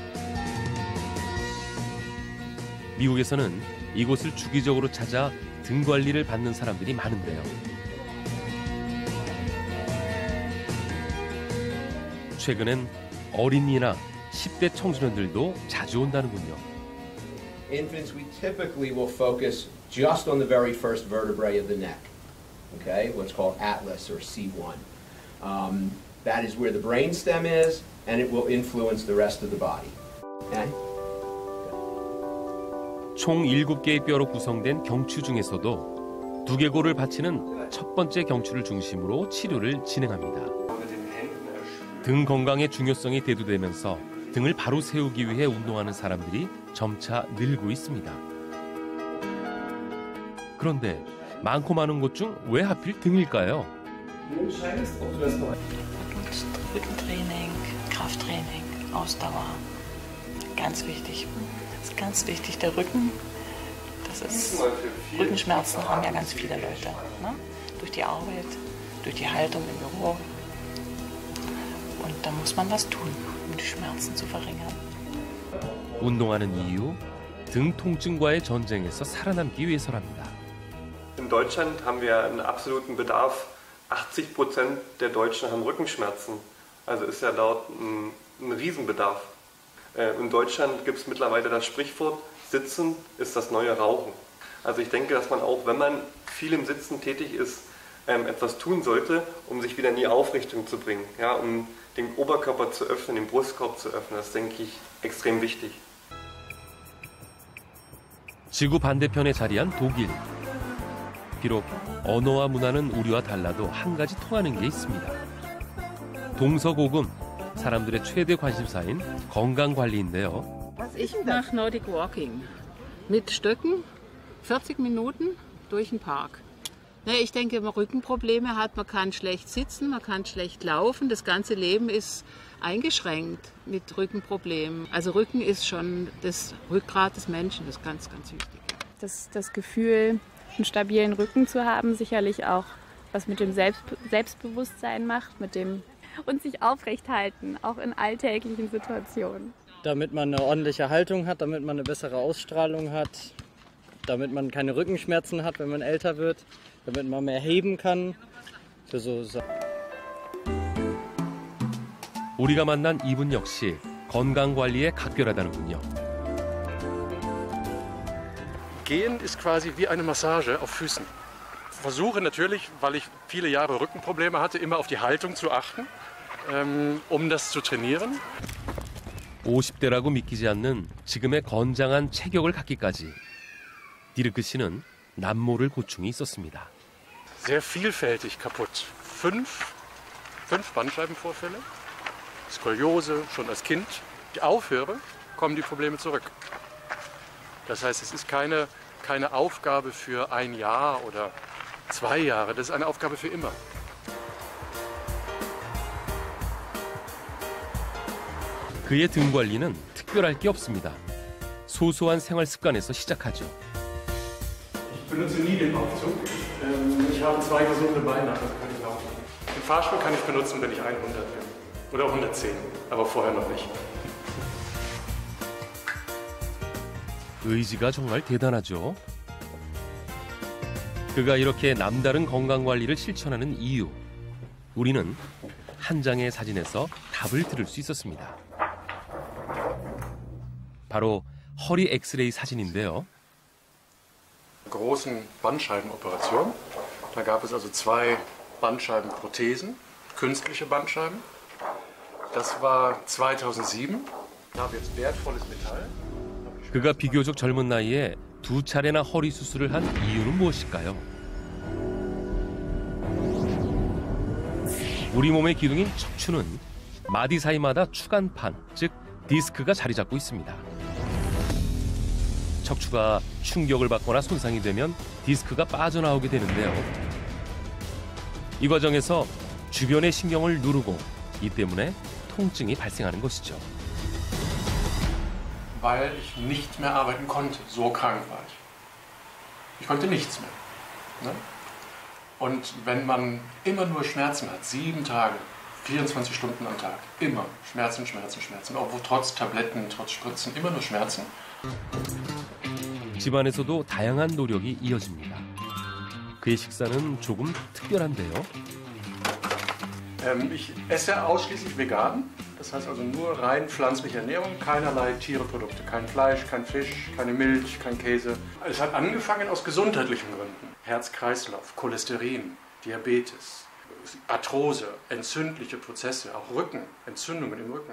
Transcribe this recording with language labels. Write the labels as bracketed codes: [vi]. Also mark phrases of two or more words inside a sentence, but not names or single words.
[ko] 미국에서는 이곳을 주기적으로 찾아 등 관리를 받는 사람들이 많은데요. 최근엔 어린이나 10대 청소년들도 자주 온다는군요. [en] Infants, we typically will focus just on the very first vertebrae of the neck, okay, what's called atlas or C1. That is where the brainstem is, and it will influence the rest of the body. Okay? [ko] 총 7개의 뼈로 구성된 경추 중에서도 두개골을 받치는 첫 번째 경추를 중심으로 치료를 진행합니다. 등 건강의 중요성이 대두되면서 등을 바로 세우기 위해 운동하는 사람들이 점차 늘고 있습니다. 그런데 많고 많은 곳 중 왜 하필 등일까요? [de] Rückentraining, Krafttraining, Ausdauer. Ganz wichtig. Das ist ganz wichtig. Der Rücken, das ist, Rückenschmerzen haben ja ganz viele Leute. Ne? Durch die Arbeit, durch die Haltung im Büro. Und da muss man was tun, um die Schmerzen zu verringern. [ko] 운동하는 이유, 등 통증과의 전쟁에서 살아남기 위해서랍니다. [de] In Deutschland haben wir einen absoluten Bedarf. 80% der Deutschen haben Rückenschmerzen. Also ist ja dort ein Riesenbedarf. In Deutschland gibt es mittlerweile das Sprichwort, Sitzen ist das neue Rauchen. Also ich denke, dass man auch, wenn man viel im Sitzen tätig ist, etwas tun sollte, um sich wieder in die Aufrichtung zu bringen. Ja, um den Oberkörper zu öffnen, den Brustkorb zu öffnen. Das denke ich extrem wichtig. [ko] 지구 반대편에 자리한 독일. 비록 언어와 문화는 우리와 달라도 한 가지 통하는 게 있습니다. 동서고금, 사람들의 최대 관심사인 건강관리인데요. [de] Ich mache [en] Nordic Walking [de] mit Stöcken, 40 Minuten durch den Park. Ich denke, wenn man Rückenprobleme hat, man kann schlecht sitzen, man kann schlecht laufen. Das ganze Leben ist eingeschränkt mit Rückenproblemen. Also Rücken ist schon das Rückgrat des Menschen, das ist ganz, ganz wichtig. Das Gefühl, einen stabilen Rücken zu haben, sicherlich auch was mit dem Selbstbewusstsein macht, mit dem und sich aufrecht halten, auch in alltäglichen Situationen. Damit man eine ordentliche Haltung hat, damit man eine bessere Ausstrahlung hat, damit man keine Rückenschmerzen hat, wenn man älter wird, damit man mehr heben kann. [ko] 우리가 만난 이분 역시 건강관리에 각별하다는군요. [de] Gehen ist quasi wie eine Massage auf Füßen. Ich versuche natürlich, weil ich viele Jahre Rückenprobleme hatte, immer auf die Haltung zu achten, um das zu trainieren. [ko] 50대라고 믿기지 않는 지금의 건장한 체격을 갖기까지 디르크 씨는 남모를 고충이 있었습니다. [de] Sehr vielfältig kaputt. 5 Bandscheibenvorfälle, Skoliose schon als Kind. Ich aufhöre, kommen die Probleme zurück. Das heißt, es ist keine Aufgabe für ein Jahr oder 2 Jahre, das ist eine Aufgabe für immer. [ko] 그의 등 관리는 특별할 게 없습니다. 소소한 생활 습관에서 시작하죠. [de] Ich benutze nie den Aufzug. Ich habe 2 gesunde Beine, also kann ich laufen. Den Fahrstuhl kann ich benutzen, wenn ich 100 bin. Oder 110, aber vorher noch nicht. [ko] 의지가 정말 대단하죠. 그가 이렇게 남다른 건강관리를 실천하는 이유, 우리는 한 장의 사진에서 답을 들을 수 있었습니다. 바로 허리 엑스레이 사진인데요. [de] Großen Bandscheibenoperation. Da gab es also 2 Bandscheibenprothesen, künstliche Bandscheiben. Das war 2007. Da habe ich jetzt wertvolles Metall. [ko] 그가 비교적 젊은 나이에 2차례나 허리 수술을 한 이유는 무엇일까요? 우리 몸의 기둥인 척추는 마디 사이마다 추간판, 즉 디스크가 자리 잡고 있습니다. 척추가 충격을 받거나 손상이 되면 디스크가 빠져나오게 되는데요. 이 과정에서 주변의 신경을 누르고 이 때문에 통증이 발생하는 것이죠. [de] Weil ich nicht mehr arbeiten konnte. So krank war ich. Ich konnte nichts mehr. Ne? Und wenn man immer nur Schmerzen hat, 7 Tage, 24 Stunden am Tag, immer Schmerzen, Schmerzen, Schmerzen, obwohl trotz Tabletten, trotz Spritzen, immer nur Schmerzen. [ko] 집안에서도 다양한 노력이 이어집니다. 그의 식사는 조금 특별한데요. [de] Ich esse ausschließlich vegan. Das heißt also nur rein pflanzliche Ernährung, keinerlei Tierprodukte, kein Fleisch, kein Fisch, keine Milch, kein Käse. Es hat angefangen aus gesundheitlichen Gründen. Herz-Kreislauf, Cholesterin, Diabetes, Arthrose, entzündliche Prozesse, auch Rücken, Entzündungen im Rücken.